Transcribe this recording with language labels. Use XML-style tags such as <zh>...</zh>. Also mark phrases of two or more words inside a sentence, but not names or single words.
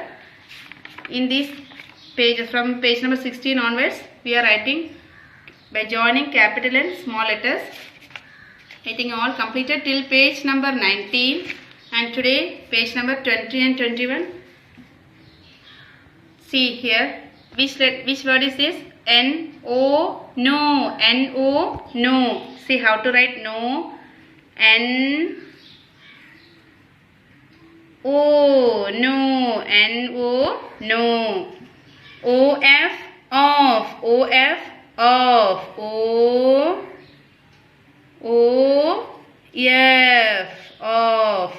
<en>In these pages, from page number 16 onwards, we are writing by joining capital and small letters. I think all completed till page number 19. And today page number 20 and 21. See here, which word is this? N-O, no. N-O, no. See how to write no. N-O, no. N-O, no. O-F, off. O-F, off. O-F, off.</en>